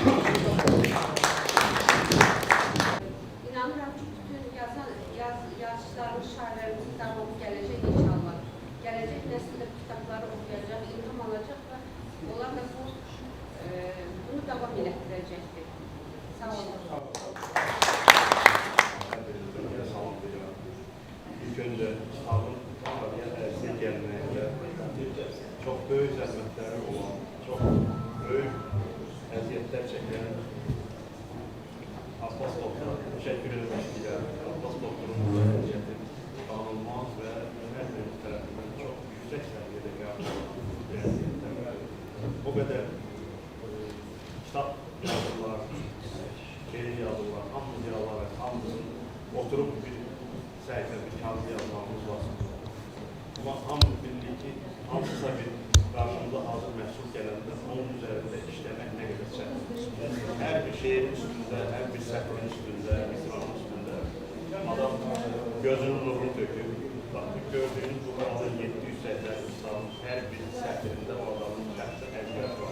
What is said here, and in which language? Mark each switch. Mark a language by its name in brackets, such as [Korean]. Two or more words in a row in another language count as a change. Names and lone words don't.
[Azerbaijani] İnanıram ki, bütün yazıçlarımız, şairlərimiz kitabı gələcək inşallah. Gələcək nəsildə kitabları oxuyacaq, ilham alacaq və onlar da bunu davam elətdirəcəkdir. Sağ olun. [Turkish] İlk önce kitabın size gelmeye ve çok büyük zahmetleri olan, çok büyük eziyetler çeken Abbas Doktor'a teşekkür etmek istedim. Abbas Doktor'un eziyeti tanınmaz ve her bir tarafından çok yüksek seviyede eziyetler. Bu kadar kitap yazdılar, şiir yazdılar, hamımız yazdılar, hamımızın oturup bir sayfa bir kağıt yazmamız lazım. Ama hamımız bildik ki hamısı bir [Azerbaijani] qarşımıza hazır məhsul gələndə onun üzərində işləmək nə qədər çətindir. Hər bir şeyin üstündə, hər bir səhvin üstündə, misranın üstündə adam gözünün nurunu töküb. Bax, gördüyünüz bu kanalın 780 insanın hər bir səhvində o adamın şəxsi əziyyət var.